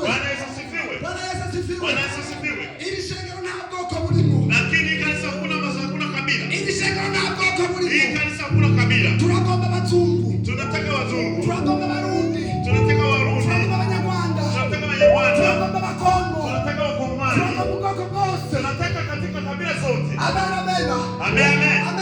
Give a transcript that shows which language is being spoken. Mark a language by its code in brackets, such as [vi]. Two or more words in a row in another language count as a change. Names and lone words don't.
[sw] Bwana Yesu asifiwe. Bwana Yesu asifiwe. Bwana Yesu asifiwe. [rn] Iri shengero nta bwoko burimo, [sw] Lakini kanisa hakuna kabila. [rn] iri shengero nta bwoko [sw] Hii [rn] burimo. [sw] kanisa hakuna kabila. [rn] Turagomba abazungu, [sw] Tunataka wazungu, [rn] turagomba abarundi, [sw] tunataka Warundi, [rn] turagomba abanyarwanda, [sw] tunataka Wanyarwanda, [rn] turagomba abakongo, [sw] tunataka Wakongomani, [rn] turagomba ubwoko bwose. [sw] tunataka katika kabila zote. Amen, amen. Amen, amen.